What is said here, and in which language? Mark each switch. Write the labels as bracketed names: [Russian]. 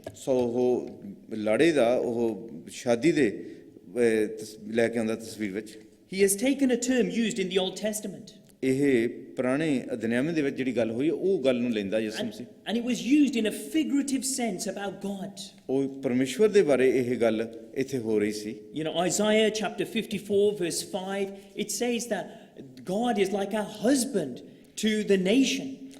[Punjabi] ਸੋ ਉਹ ਲਾੜੇ ਦਾ ਉਹ ਸ਼ਾਦੀ ਦੇ ਲੈ ਕੇ ਆਉਂਦਾ ਤਸਵੀਰ ਵਿੱਚ। [English] He has taken a term used in the Old Testament. [Punjabi] ਇਹ ਪੁਰਾਣੇ ਅਧਿਨਿਯਮ ਦੇ ਵਿੱਚ ਜਿਹੜੀ ਗੱਲ ਹੋਈ ਉਹ ਗੱਲ ਨੂੰ ਲੈਂਦਾ ਯਿਸੂ ਮਸੀਹ। [English] And it was used in a figurative sense about God. [Punjabi] ਉਹ ਪਰਮੇਸ਼ਵਰ ਦੇ ਬਾਰੇ ਇਹ ਗੱਲ ਇੱਥੇ ਹੋ ਰਹੀ ਸੀ। [English] You know, Isaiah chapter 54 verse 5, it says that God is like a husband to the nation.